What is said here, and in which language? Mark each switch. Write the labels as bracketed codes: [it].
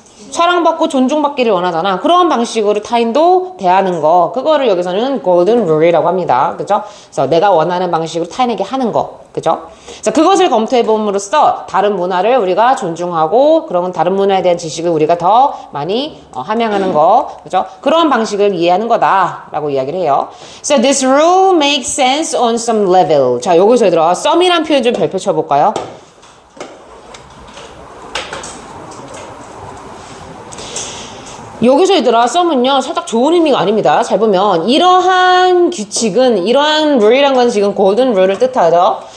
[ko] 사랑받고 존중받기를 원하잖아. 그런 방식으로 타인도 대하는 거 그거를 여기서는 골든 룰이라고 합니다. 그죠? 그래서 내가 원하는 방식으로 타인에게 하는 거 그죠? 그래서 그것을 검토해 봄으로써 다른 문화를 우리가 존중하고 그런 다른 문화에 대한 지식을 우리가 더 많이 함양하는 거 그죠? 그런 방식을 이해하는 거다라고 이야기를 해요. [en] So this rule makes sense on some level. [ko] 자 여기서 얘들아 some이란 표현 좀 별표 쳐볼까요? 여기서 얘들아 some은요 살짝 좋은 의미가 아닙니다. 잘 보면 이러한 규칙은 이러한 룰이란 건 지금 골든 룰을 뜻하죠.